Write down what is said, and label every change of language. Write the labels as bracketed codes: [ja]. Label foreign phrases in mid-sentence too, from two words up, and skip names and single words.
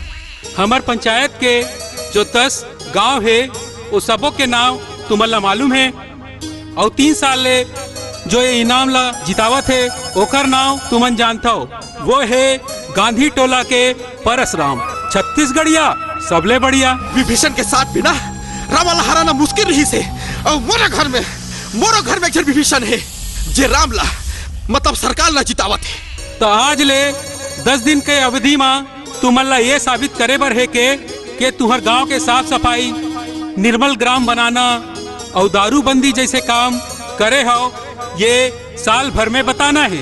[hne] हमार पंचायत के जो 10 गांव है वो सबों के नाम तुमन ला मालूम है, और 3 साल ले जो ये इनाम ला जितावत है ओकर नाम तुमन जानता हो, वो है गांधी टोला के परसराम। छत्तीसगढ़िया सबले बढ़िया। विभीषण के साथ भी ना रावण हराना मुश्किल रही से, और मोरो घर में एक विभीषण है जे रामला मतलब सरकार ला जितावत है। तो आज ले 10 दिन के अवधि में तुमन ला ये साबित करे बर है के तुहर गांव के साफ सफाई, निर्मल ग्राम बनाना और दारूबंदी जैसे काम करे हो, ये साल भर में बताना है।